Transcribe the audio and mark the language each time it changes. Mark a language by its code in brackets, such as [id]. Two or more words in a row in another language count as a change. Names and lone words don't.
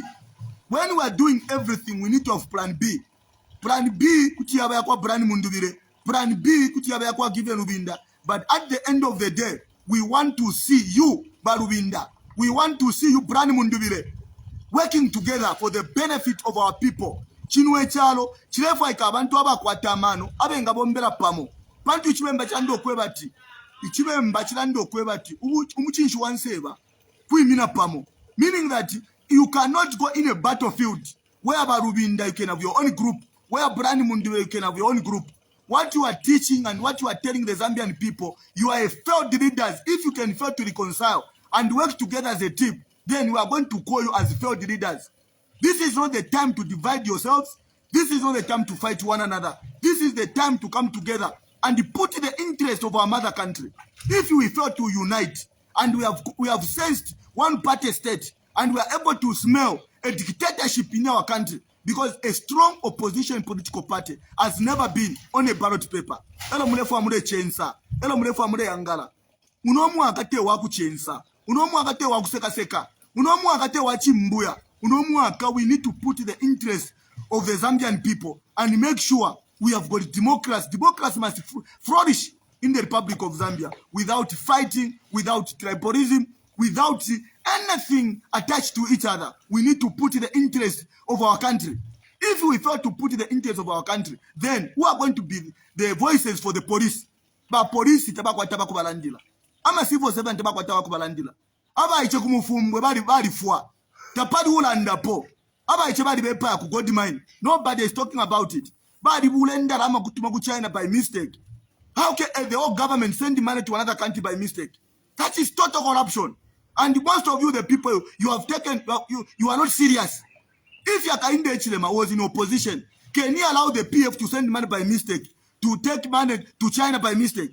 [en] When we are doing everything, we need to have plan B. Plan B, plan B, but at the end of the day, we want to see you, Barubinda. We want to see you, Brani Mundubire, working together for the benefit of our people. [bem] Chinwe chalo, chilefa ikabantu aba kwa tamano, abe ngabombela pamo. Pantu chimemba chando kwebati. Ichimemba chilando kwebati. Umuchinshu wanseva. Kuimina pamo. [en] Meaning that you cannot go in a battlefield where Barubinda you can have your own group, where Brani Mundubire you can have your own group. What you are teaching and what you are telling the Zambian people, you are a failed leaders. If you can fail to reconcile and work together as a team, then we are going to call you as failed leaders. This is not the time to divide yourselves. This is not the time to fight one another. This is the time to come together and put the interest of our mother country. If we fail to unite and we have sensed one party state and we are able to smell a dictatorship in our country, because a strong opposition political party has never been on a ballot paper. [bem] Elo mulefu amure chensa. Elo mulefu amure yangala. Unomu akate waku chensa. Unomu akate waku seka seka. Unomu akate wachi mbuya. Unomu aka, [en] we need to put the interest of the Zambian people and make sure we have got democracy. Democracy must flourish in the Republic of Zambia without fighting, without tribalism, without anything attached to each other. We need to put the interest of our country. If we fail to put the interest of our country, then who are going to be the voices for the police? But police [bem] itabaku balandila. Ama [en] civil servant [bem] itabaku balandila. Abaiche kumufumbwe bali fwa. Tapadi ulanda po. Abaiche bali bepa ku gold mine. [en] Nobody is talking about it. [bem] Bali bulenda rama kutuma ku China [en] by mistake. How can the whole government send money to another country by mistake? That is total corruption. And most of you, the people you have taken, you are not serious. If Yakainde Echilema was in opposition, can he allow the PF to send money by mistake, to take money to China by mistake?